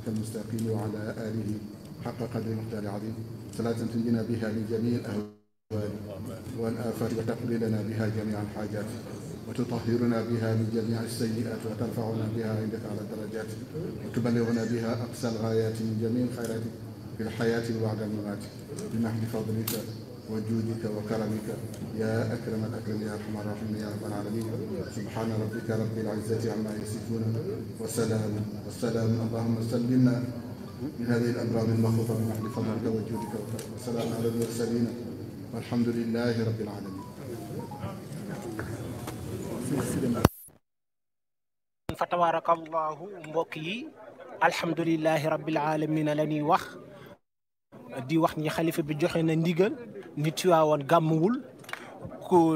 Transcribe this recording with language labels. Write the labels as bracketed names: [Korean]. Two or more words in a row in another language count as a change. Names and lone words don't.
[Arabic] المستقيم وعلى آله حق قدر مقدار عظيم صلاة تنجينا بها من جميع الأهوال والآفات وتقضي لنا بها جميع الحاجات وتطهرنا بها من جميع السيئات وترفعنا بها عندك على الدرجات وتبلغنا بها أقصى الغايات من جميع الخيرات في الحياة وبعد الممات بمحض فضلك وجودك وكرمك يا أكرم الأكرمين يا أرحم الراحمين يا رب العالمين. سبحان ربك رب العزة عما يصفون والسلام اللهم سلمنا من هذه الأمراض المخوفة بمحض فضلك وجودك وكرمك والسلام على المرسلين والحمد لله رب العالمين. فتبارك الله [Wolof] mbokk yi [Arabic] الحمد لله رب العالمين [Wolof] la ñuy wax di wax ni xalifa bi joxe na ndigal ni Tiwaawan gàmmuwul ku